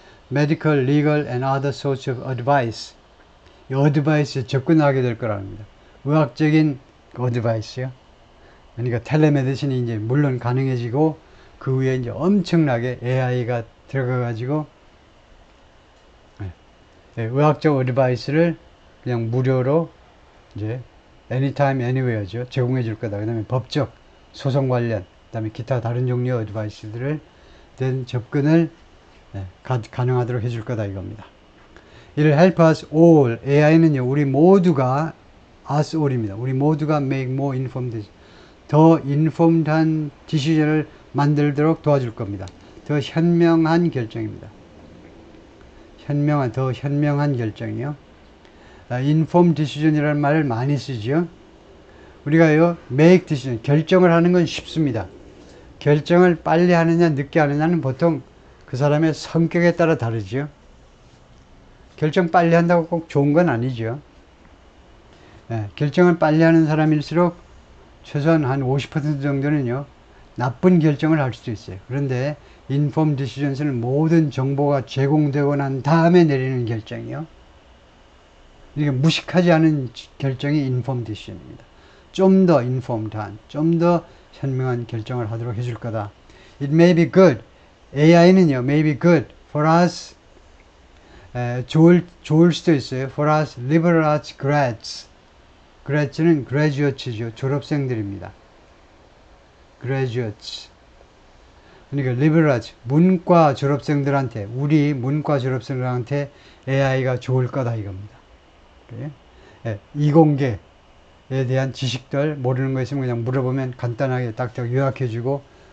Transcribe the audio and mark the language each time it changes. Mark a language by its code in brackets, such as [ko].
[en] medical, legal and other sorts of advice. [ko] 이 어드바이스에 접근하게 될 거라는 겁니다. 의학적인 어드바이스요. 그러니까 텔레메디신이 이제 물론 가능해지고, 그 위에 이제 엄청나게 AI가 들어가가지고, 의학적 어드바이스를 그냥 무료로 이제 [en] anytime, anywhere [ko] 죠. 제공해 줄 거다. 그 다음에 법적, 소송 관련, 그 다음에 기타 다른 종류의 어드바이스들을 된 접근을 가능하도록 해줄 거다 이겁니다. [en] It'll help us all. [ko] AI는요, 우리 모두가, us all입니다. 우리 모두가 [en] make more informed decision. [ko] 더 인폼드한 디시전을 만들도록 도와줄 겁니다. 더 현명한 결정입니다. 더 현명한 결정이요. informed decision이라는 말을 많이 쓰죠. 우리가요, make decision, 결정을 하는 건 쉽습니다. 결정을 빨리 하느냐 늦게 하느냐는 보통 그 사람의 성격에 따라 다르죠. 결정 빨리 한다고 꼭 좋은 건 아니죠. 결정을 빨리 하는 사람일수록 최소한 한 50% 정도는요, 나쁜 결정을 할 수도 있어요. 그런데 informed decisions는 모든 정보가 제공되고 난 다음에 내리는 결정이요. 이게 무식하지 않은 결정이 informed decision입니다. 좀 더 informed한, 좀 더 현명한 결정을 하도록 해줄 거다. [en] It may be good. AI는요, may be good for us. [ko] 좋을 수도 있어요. [en] For us liberal arts grads. [ko] grads는 graduates죠. 졸업생들입니다. graduates. 그러니까 liberal arts, 문과 졸업생들한테, 우리 문과 졸업생들한테 AI가 좋을 거다 이겁니다. 이공계에 대한 지식들 모르는 거 있으면 그냥 물어보면 간단하게 딱딱 요약해주고.